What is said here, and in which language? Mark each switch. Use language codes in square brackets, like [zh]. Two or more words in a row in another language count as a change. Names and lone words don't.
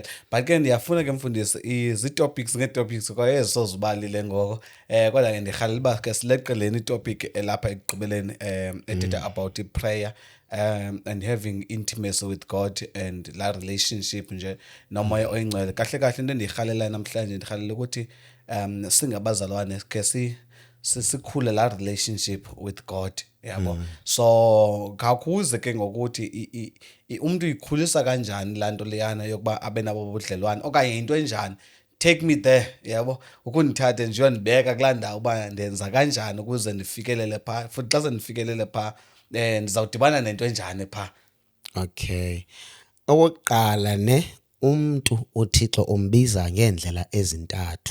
[xh] But ke ndiyafuna ke mfundisi izii-topics ngee-topics kwaye sozibalile ngoko. Kodwa ke ndirhalela uba ke sileqeleni itopic elapha ekugqibeleni ethetha [en] about i-prayer and having intimacy with God [xh] and la relationship nje nomoya oyingcwele. Kahle kahle into endiyirhalelayo namhlanje ndirhalela ukuthi singabazalwane ke sikhule la [en] relationship with God [xh] yabo. So kakuze ke ngokuthi umuntu uyikhulisa kanjani laa nto leyana yokuba abe nabo budlelwane okanye into enjani. [en] Take me there [xh] yabo, ukundithathe nje uyondibeka kulaa ndawo uba ndenza kanjani ukuze ndifikelele phaa, futhi xa sendifikelele phaa ndizawudibana nento enjani phaa. Okay. Okokuqala umuntu uThixo umbiza ngeendlela ezintathu.